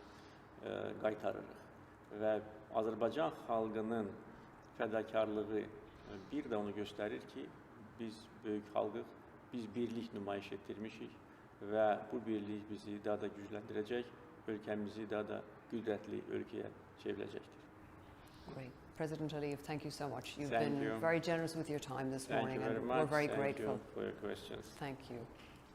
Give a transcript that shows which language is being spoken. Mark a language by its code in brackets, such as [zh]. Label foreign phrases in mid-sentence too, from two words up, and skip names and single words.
[az] qaytarırıq və Azərbaycan xalqının fədakarlığı bir də onu göstərir ki, biz böyük xalqıq, biz birlik nümayiş etdirmişik və bu birlik bizi daha da gücləndirəcək, ölkəmizi daha da qüdrətli ölkəyə çevirəcəkdir. [en] Great. President Aliyev, thank you so much. You've been very generous with your time this morning, and we're very grateful. Thank you for your questions. Thank you.